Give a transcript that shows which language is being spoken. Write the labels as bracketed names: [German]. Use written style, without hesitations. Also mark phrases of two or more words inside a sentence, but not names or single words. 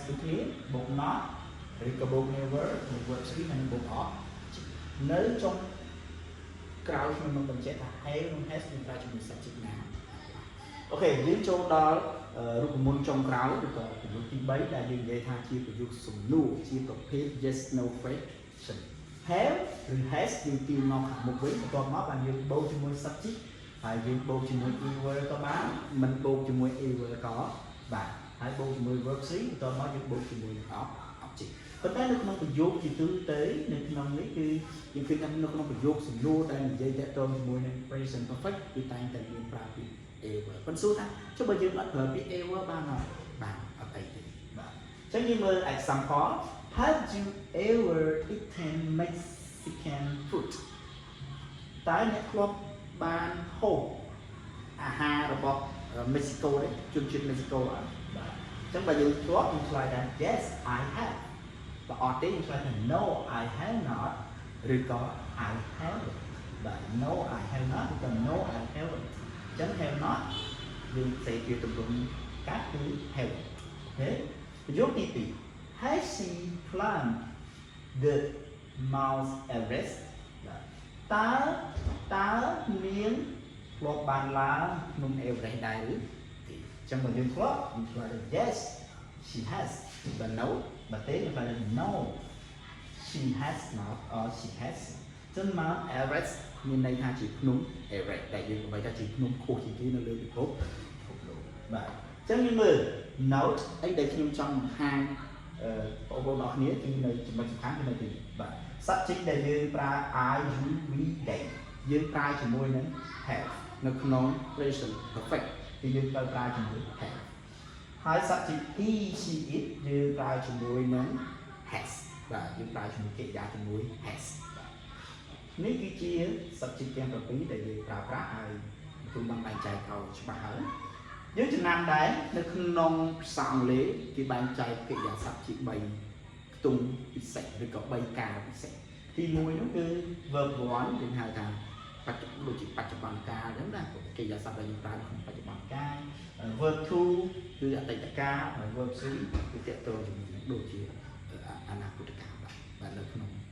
[Khmer] ដូចគ្នាបូក not ឬក៏បូក never បូក verb 3ហើយបូក object នៅចុងក្រោយខ្ញុំនឹងបញ្ជាក់ថា have និង has នឹងប្រើជាមួយ subject ណាអូខេយើងចូលដល់រូបមន្តចុងក្រោយឬក៏ប្រយោគទី3ដែលយើងនិយាយថាជាប្រយោគសំណួរជាប្រភេទ [English] yes no question have [Khmer] ឬ has យើងទាញមកខាងមុខវិញបន្ទាប់មកបានយើងបូកជាមួយ subject ហើយយើងបូកជាមួយ ever ក៏បានមិនបូកជាមួយ ever ក៏បានហើយបូកជាមួយ verb 3បន្ទាប់មកយើងបូកជាមួយ object ប៉ុន្តែនៅក្នុងប្រយោគជាទូទៅនៅក្នុងនេះគឺយើងឃើញថានៅក្នុងប្រយោគសំណួរដែលនិយាយតាក់ទងជាមួយនឹង [English] present perfect [Khmer] គឺតែងតែមានប្រើ ពាក្យ ever ប៉ុន្តែសួរថាចុះបើយើងអត់ប្រើពាក្យ ever បានអត់បានអត់អីទេបាទអញ្ចឹងយើងមើល [English] example have you ever eaten Mexican food [Khmer] តើអ្នកធ្លាប់បានហូបអាហាររបស់ Mexico ទេជនជាតិ Mexico អ ត់បាទអញ្ចឹងបើយើងធ្លាប់យើងឆ្លើយថា [English] yes I have [Khmer] បើអត់ទេយើងឆ្លើយថា [English] no I have not [Khmer] ឬក៏ [English] I haven't [Khmer] បាទ [English] no I have not [Khmer] ឬក៏ [English] no I haven't [Khmer] អញ្ចឹង [English] have not [Khmer] យើងសេជាទម្រង់កាត់គឺ have អូខេប្រយោគទី2 [English] has she climbed the Mount Everest [Khmer] តើនាងធ្លាប់បានឡើងភ្នំ Everest ដែរឬទេអញ្ចឹងបើយើងធ្លាប់យើងឆ្លើយថា [English] yes she has [Khmer] បើ no បើទេយើងឆ្លើយថា [English] no she has not or she has [Khmer] ចឹង Mount Everest មានន័យថាជាភ្នំ Everest ដែលយើងនិយាយថាជាភ្នំខ្ពស់ជាងគេនៅលើពិភពលោក បាទអញ្ចឹងយើងមើល note អីដែលខ្ញុំចង់បង្ហាញបងប្អូនអរគ្នាគឺនៅចំណុចសំខាន់គឺនៅទីបាទ subject ដែលយើងប្រើ [English] I you we they [Khmer] យើងប្រើជាមួយនឹង have នៅក្នុង [English] present perfect [Khmer] គឺយើងត្រូវប្រើជាមួយ have ហើយ subject [English] he she it [Khmer] យើងប្រើជាមួយនឹង has បាទយើងប្រើជាមួយកិរិយាជំនួយ has បាទនេះគឺជា subject ទាំង7ដែលយើងប្រើប្រាស់ហើយគឺបានបែងចែកឲ្យច្បាស់ហើយយើងចំណាំដែរនៅក្នុងភាសាអង់គ្លេសគេបែងចែកកិរិយាសព្ទជា3ខ្ទង់ពិសេសឬក៏3ការពិសេសទី1នោះគឺ verb 1យើងហៅថាដូចជាបច្ចុប្បន្នកាលអញ្ចឹងណាកិរិយាសព្ទដែលយើងប្រើក្នុងបច្ចុប្បន្នកាល verb 2គឺអតីតកាលហើយ verb 3គឺតកតងជាមួយនឹងដូចជាអនាគតកាលបាទនៅក្នុង